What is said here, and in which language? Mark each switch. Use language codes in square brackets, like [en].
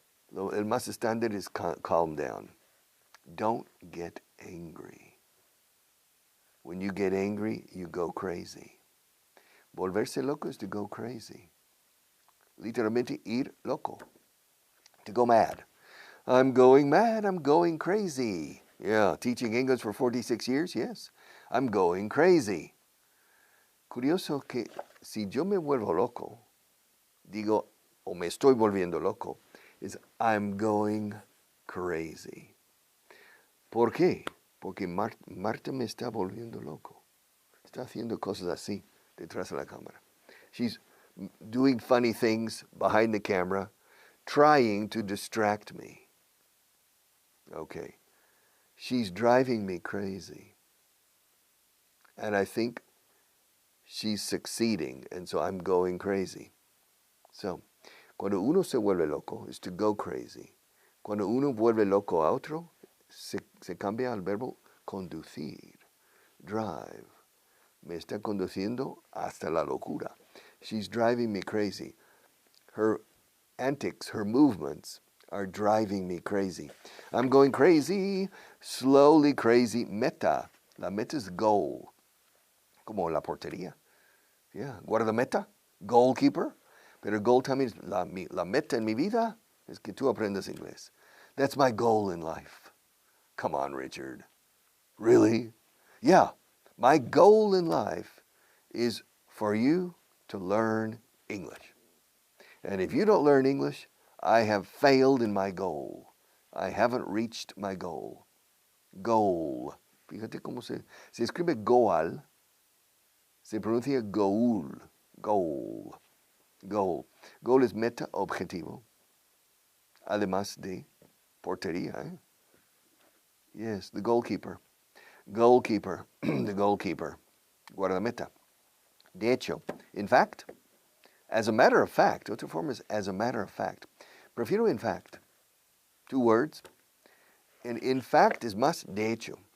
[es] El más estándar [en] is calm down. Don't get angry. When you get angry, you go crazy. [es] Volverse loco [en] is to go crazy. [es] Literalmente ir loco. [en] To go mad. I'm going mad, I'm going crazy. Yeah, teaching English for 46 years, yes. I'm going crazy. [es] Curioso que si yo me vuelvo loco, digo, o me estoy volviendo loco, [en] is I'm going crazy. [es] ¿Por qué? Porque Marta me está volviendo loco. Está haciendo cosas así detrás de la cámara. [en] She's doing funny things behind the camera, trying to distract me. Okay. She's driving me crazy. And I think she's succeeding, and so I'm going crazy. [es] So, cuando uno se vuelve loco, [en] is to go crazy. [es] Cuando uno vuelve loco a otro, se cambia al verbo conducir, drive. Me está conduciendo hasta la locura. [en] She's driving me crazy. Her antics, her movements are driving me crazy. I'm going crazy, slowly crazy. [es] Meta. La meta [en] is goal. [es] Como la portería. Yeah. Guardameta, goalkeeper. Pero goal también es la meta en mi vida es que tú aprendas inglés. [en] That's my goal in life. Come on, Richard. Really? Yeah. My goal in life is for you to learn English. And if you don't learn English, I have failed in my goal. I haven't reached my goal. Goal. [es] Fíjate cómo se escribe goal. Se pronuncia goal. Goal. Goal. Goal es meta, objetivo. Además de portería. [en] Yes, the goalkeeper. Goalkeeper. The goalkeeper. Guardameta. [es] De hecho, [en] in fact, as a matter of fact, [es] otra forma es [en] as a matter of fact. [es] Prefiero [en] in fact. Two words. And in fact is [es] más de hecho.